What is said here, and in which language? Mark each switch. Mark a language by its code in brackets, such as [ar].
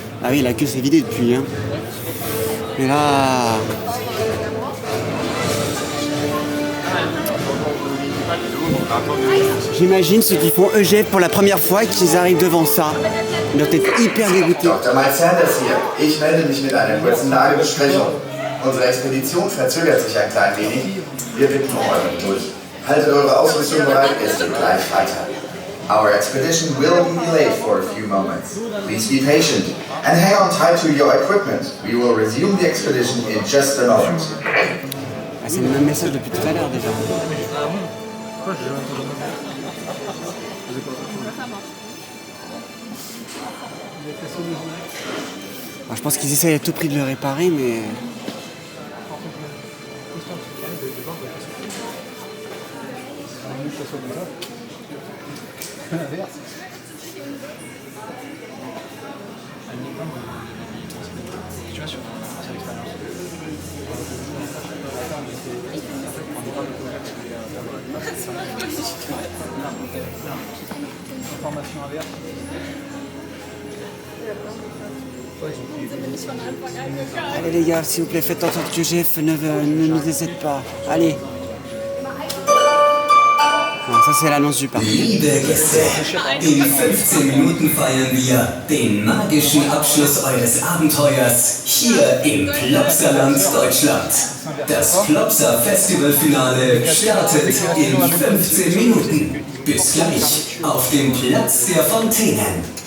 [fr] Ah oui, la queue s'est vidée depuis. Hein. Mais là... J'imagine ceux qui font EGF pour la première fois, qu'ils arrivent devant ça. Ils doivent être hyper dégoûtés. [de] Dr. Mike Sanders hier. Ich melde mich mit einer kurzen Lagebesprechung. Unsere Expedition verzögert sich ein klein wenig. Wir bitten um eure Geduld. Haltet eure Ausrüstung bereit, es geht gleich weiter. [en] Our expedition will be delayed for a few moments. Please be patient and hang on tight to your equipment. We will resume the expedition in just a moment. [fr] Ah, c'est le même message depuis tout à l'heure déjà. Alors, je pense qu'ils essayent à tout prix de le réparer, mais... Allez les gars, s'il vous plaît, faites en sorte que Jeff ne nous décède pas. Allez. Non, ça c'est l'annonce du parc. [de] Liebe Gäste, in 15 Minuten feiern wir den magischen Abschluss eures Abenteuers hier im Plopsaland, Deutschland. Das Plopsa Festivalfinale startet in 15 Minuten. Bis gleich auf dem Platz der Fontänen.